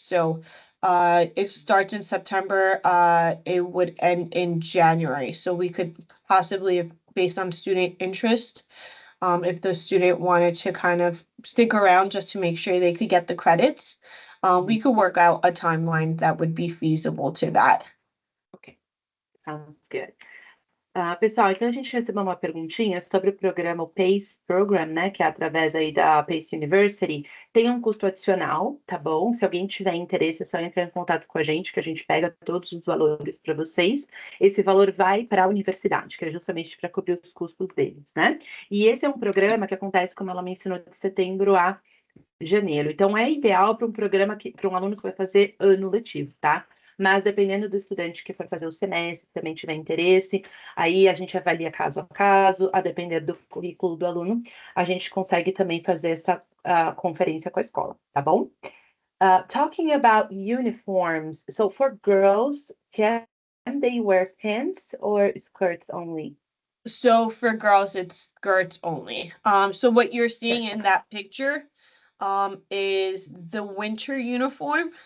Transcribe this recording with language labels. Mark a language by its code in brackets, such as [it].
[en] So, it starts in September, it would end in January. So we could possibly, based on student interest, if the student wanted to kind of stick around just to make sure they could get the credits, we could work out a timeline that would be feasible to that. Ok, sounds good. [pt] Pessoal, então a gente recebeu uma perguntinha sobre o programa, o PACE Program, né, que é através aí da PACE University, tem um custo adicional, tá bom? Se alguém tiver interesse, é só entrar em contato com a gente, que a gente pega todos os valores para vocês. Esse valor vai para a universidade, que é justamente para cobrir os custos deles, né? E esse é um programa que acontece, como ela mencionou, de setembro a janeiro. Então, é ideal para um programa para um aluno que vai fazer ano letivo, tá? Mas dependendo do estudante que for fazer o semestre, também tiver interesse, aí a gente avalia caso a caso, a depender do currículo do aluno, a gente consegue também fazer essa conferência com a escola, tá bom? [en] Talking about uniforms, so for girls, can they wear pants or skirts only? So for girls, it's skirts only. So what you're seeing in that picture, is the winter uniform.